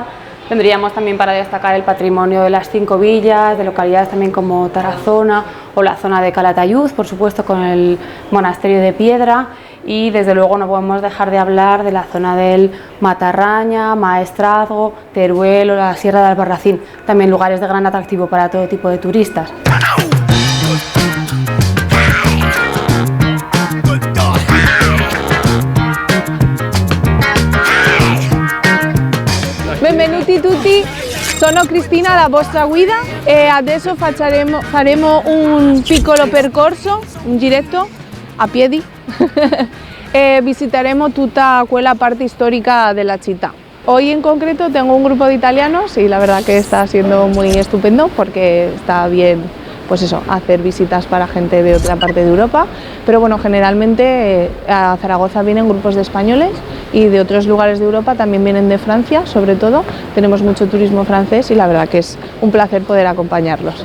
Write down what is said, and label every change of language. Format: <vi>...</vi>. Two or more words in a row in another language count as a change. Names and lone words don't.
<es>Tendríamos también para destacar el patrimonio de las 5 villas, de localidades también como Tarazona o la zona de Calatayud, por supuesto con el monasterio de Piedra, y desde luego no podemos dejar de hablar de la zona del Matarraña, Maestrazgo, Teruel o la Sierra de Albarracín, también lugares de gran atractivo para todo tipo de turistas.</es> <it>Benvenuti tutti, sono Cristina, la vostra guida e adesso faremo un piccolo percorso, un giretto a piedi e visiteremo tutta quella parte</it> <es>histórica de la</es> <it>città.</it> <es>Hoy en concreto tengo un grupo de italianos y la verdad que está siendo muy estupendo porque está bien, pues eso, hacer visitas para gente de otra parte de Europa, pero bueno, generalmente a Zaragoza vienen grupos de españoles y de otros lugares de Europa, también vienen de Francia, sobre todo, tenemos mucho turismo francés y la verdad que es un placer poder acompañarlos.</es>